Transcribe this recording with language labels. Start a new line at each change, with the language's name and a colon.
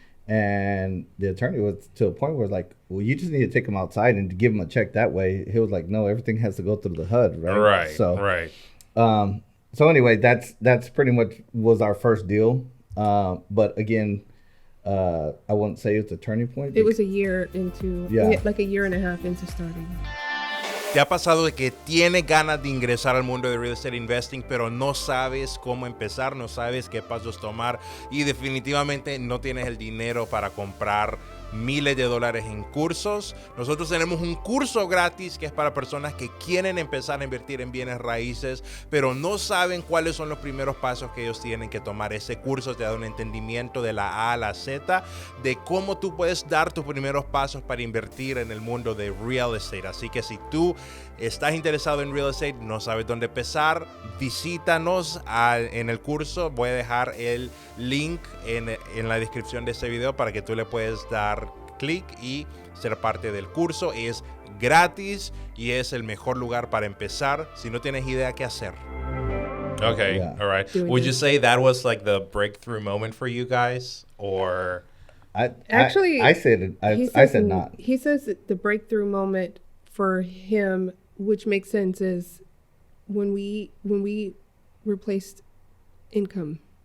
English: And the attorney was to a point where like, well, you just need to take him outside and give him a check that way. He was like, no, everything has to go through the HUD, right? Right. So right. So anyway, that's pretty much was our first deal. But again, I wouldn't say it's a turning point. It was a year into, like a year and a half into starting.
Spanish: ¿Te ha pasado de que tienes ganas de ingresar al mundo de real estate investing, pero no sabes cómo empezar, no sabes qué pasos tomar y definitivamente no tienes el dinero para comprar miles de dólares en cursos? Nosotros tenemos un curso gratis que es para personas que quieren empezar a invertir en bienes raíces, pero no saben cuáles son los primeros pasos que ellos tienen que tomar. Ese curso te da un entendimiento de la A a la Z de cómo tú puedes dar tus primeros pasos para invertir en el mundo de real estate. Así que si tú estás interesado en real estate, no sabes dónde empezar, visítanos en el curso. Voy a dejar el link en la descripción de este video para que tú le puedas dar clic y ser parte del curso. Es gratis y es el mejor lugar para empezar si no tienes idea qué hacer.
English: Okay, all right. Would you say that was like the breakthrough moment for you guys, or? I said not. He says that the breakthrough moment for him, which makes sense, is when we replaced income.